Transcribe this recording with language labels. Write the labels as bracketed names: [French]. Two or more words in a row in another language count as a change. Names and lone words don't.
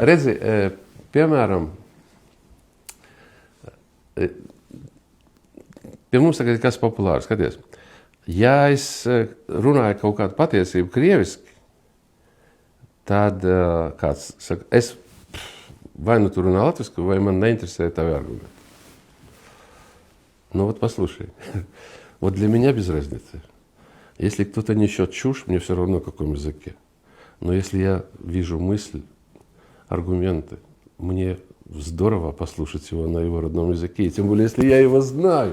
[Latvian] Redzi, piemēram, pie mums tagad ir kas populārs, skaties. Ja es runāju kaut kādu patiesību krieviski, tad kāds saka, es vai tu runā latviski, vai man нeinтересует tavi аргументы. [Russian] Вот послушай. Вот для меня без разницы. Если кто-то несет чушь, мне все равно, в каком языке. Но если я вижу мысль, аргументы, мне здорово послушать его на его родном языке, и тем более, если я его знаю.